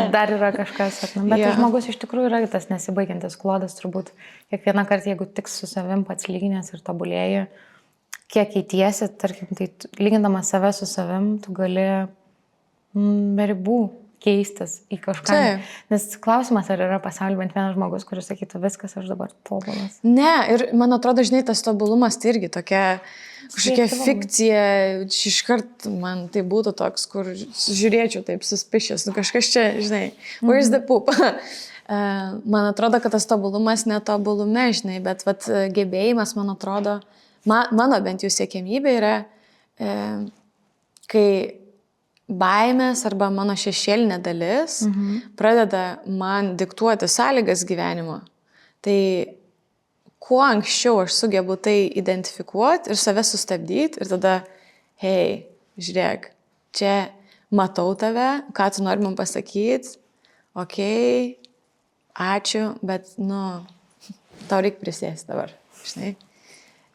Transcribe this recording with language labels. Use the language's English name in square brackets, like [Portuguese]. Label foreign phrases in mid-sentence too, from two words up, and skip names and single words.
[Lithuanian] Dar yra kažkas, bet žmogus iš tikrųjų yra tas nesibaigiantis klodas, turbūt kiekvieną kartą, jeigu tik su savim pats lyginės ir tobulėji, kiek keitiesi, tarkim, tai lygindamas save su savim, tu gali be ribų keistis į kažką. Nes klausimas, ar yra pasaulyje bent vienas žmogus, kuris sakytų, viskas, aš dabar tobulas. Ne, ir man atrodo, žinai, tas tobulumas tai irgi tokia kažkokia fikcija, iškart man tai būtų toks, kur žiūrėčiau taip suspicious, kažkas čia, žinai, [English] where's the poop? [Lithuanian] Man atrodo, kad tas tobulumas netobulume, žinai, bet gebėjimas, man atrodo, mano bent jau siekiamybė yra, kai baimės arba mano šešėlinė dalis pradeda man diktuoti sąlygas gyvenimo, tai kuo anksčiau aš sugebu tai identifikuoti ir save sustabdyti ir tada, hei, žiūrėk, čia matau tave, ką tu nori man pasakyti, okei, ačiū, bet, tau reikia prisėsti dabar, žinai.